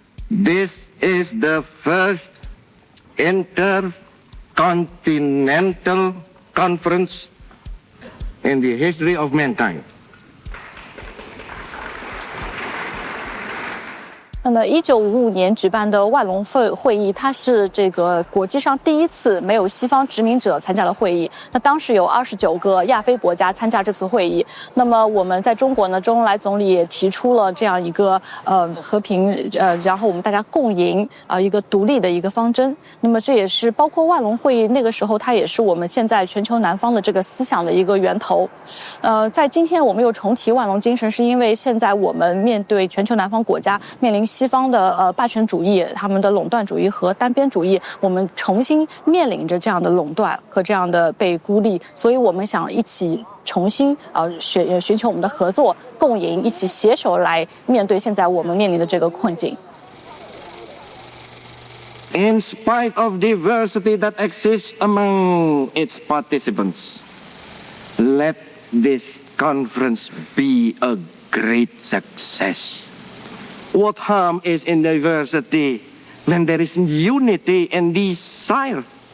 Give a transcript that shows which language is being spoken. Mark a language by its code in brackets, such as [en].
[en] This is the first intercontinental conference in the history of mankind. [zh] 那么，1955年举办的万隆会议，它是这个国际上第一次没有西方殖民者参加了会议。那当时有29个亚非国家参加这次会议。那么我们在中国呢，周恩来总理也提出了这样一个和平然后我们大家共赢一个独立的一个方针。那么这也是包括万隆会议那个时候，它也是我们现在全球南方的这个思想的一个源头。在今天我们又重提万隆精神，是因为现在我们面对全球南方国家面临西方的霸权主义、他们的垄断主义和单边主义，我们重新面临着这样的垄断和这样的被孤立，所以我们想一起重新寻求我们的合作共赢，一起携手来面对现在我们面临的这个困境。 [en] In spite of diversity that exists among its participants, let this conference be a great success. What harm is in diversity when there is unity and desire?